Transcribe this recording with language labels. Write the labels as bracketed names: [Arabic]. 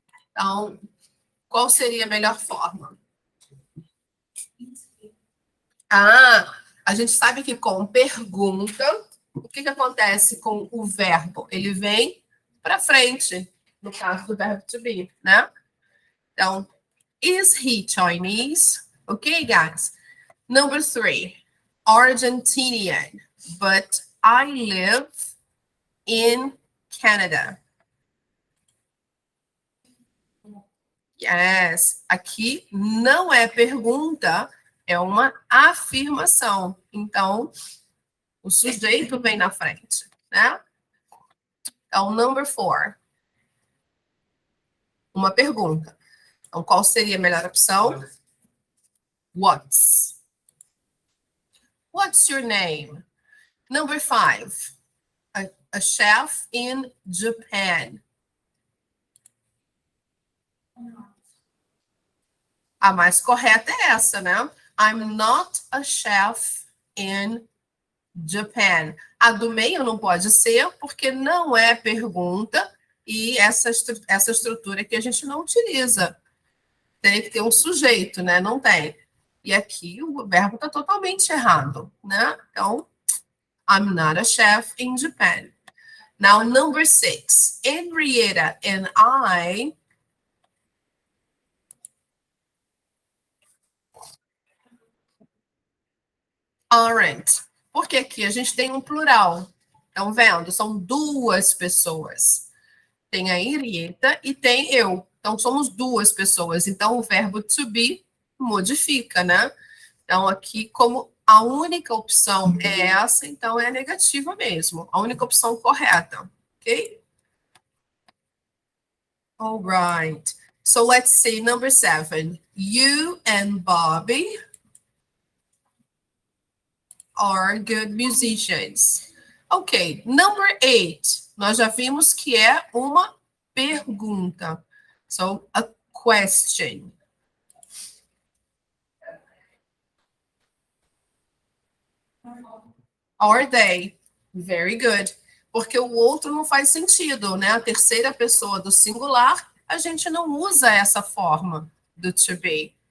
[Portuguese] Então, qual seria a melhor forma? A gente sabe que com pergunta, o que acontece com o verbo? Ele vem para frente, no caso do verbo to be, né? [English] Então, is he Chinese? Ok, guys? Number 3, Argentinian, but I live in Canada. [Portuguese] Yes, aqui não é pergunta, é uma afirmação. Então, o sujeito vem na frente, né? [English] Então, number 4. [Portuguese] Uma pergunta. Então, qual seria a melhor opção? [English] What's your name? Number 5. A chef in Japan. [Portuguese] A mais correta é essa, né? [English] I'm not a chef in Japan. [Portuguese] A do meio não pode ser, porque não é pergunta e essa estrutura que a gente não utiliza. Tem que ter um sujeito, né? Não tem. E aqui o verbo está totalmente errado, né? [English] Então, I'm not a chef in Japan. Now, number 6. Henrietta and I aren't. [Portuguese] Porque aqui a gente tem um plural. Estão vendo? São duas pessoas. Tem a Henrietta e tem eu. Então, somos duas pessoas. Então, o verbo to be modifica, né? Então, aqui, como a única opção é essa, então é negativa mesmo. A única opção correta. Ok? [English] All right. So, let's see. Number 7. You and Bobby are good musicians. Ok, number 8. [Portuguese] Nós já vimos que é uma pergunta. [English] So, a question. Are they? Very good. [Portuguese] Porque o outro não faz sentido, né? A terceira pessoa do singular, a gente não usa essa forma do to be.